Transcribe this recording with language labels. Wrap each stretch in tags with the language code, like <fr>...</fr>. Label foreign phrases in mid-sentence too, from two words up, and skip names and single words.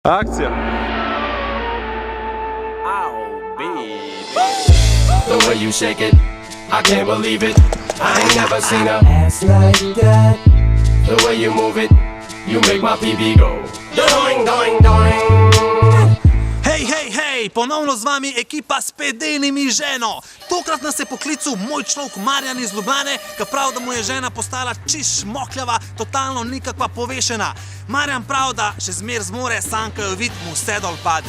<sl>Akcija!</sl> <en>Oh, baby. The way you shake it, I can't believe it. I ain't never seen a ass like that. The way you move it, you make my PB go doing, doing, doing.</en> <sl>Hej, ponovno z vami ekipa s Pedenimi ženo. Tokrat nas je poklical moj človek Marjan iz Ljubljane, ki pravi, da mu je žena postala čisto šmokljava, totalno nikakva povešena. Marjan pravi, da še zmer zmore, sam ko jo vidi, mu vse dol pade.</sl>